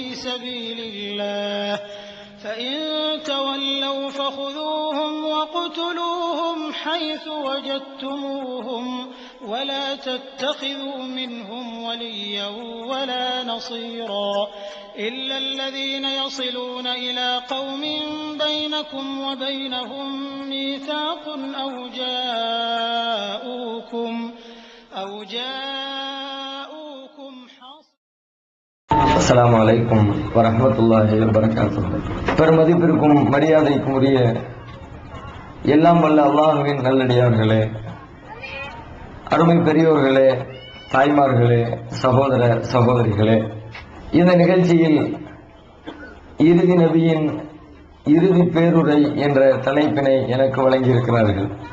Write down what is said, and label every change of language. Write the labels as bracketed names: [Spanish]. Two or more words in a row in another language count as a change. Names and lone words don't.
[Arabic] سبيل الله فإن تولوا فخذوهم واقتلوهم حيث وجدتموهم ولا تتخذوا منهم وليا ولا نصيرا إلا الذين يصلون إلى قوم بينكم وبينهم ميثاق أو جاءوكم السلام عليكم ورحمة الله وبركاته. [Tamil] பெருமதிப்பிற்கும் மரியாதைக்கும் உரிய எல்லாம் வல்ல அல்லாஹ்வின் நல்லடியார்களே, அருமை பெரியோர்களே, தாய்மார்களே, சகோதர சகோதரிகளே, இந்த நிகழ்ச்சியில் இறுதி நபியின் இறுதி பேருரை என்ற தலைப்பினை எனக்கு வழங்கியிருக்கிறார்கள்.